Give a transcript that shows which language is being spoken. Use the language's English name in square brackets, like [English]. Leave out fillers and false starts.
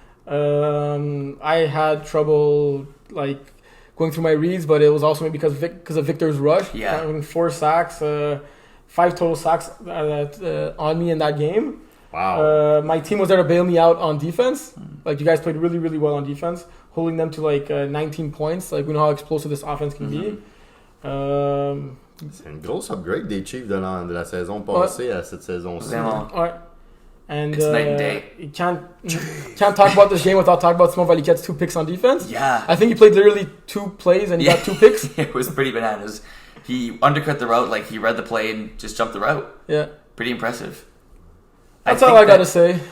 [English] I had trouble going through my reads, but it was also maybe because of Victor's rush. Yeah. Having 4 sacks, 5 total sacks on me in that game. Wow. My team was there to bail me out on defense. You guys played really, really well on defense, holding them to 19 points. We know how explosive this offense can be. [French] C'est une grosse upgrade des Chiefs de la saison passée à cette saison-ci. Ouais. And [English] it's night and day. You can't talk about this game without talking about Simon Valiket's 2 picks on defense. Yeah. I think he played literally 2 plays and he got 2 picks. It was pretty bananas. He undercut the route, he read the play and just jumped the route. Yeah. Pretty impressive. That's all I gotta say.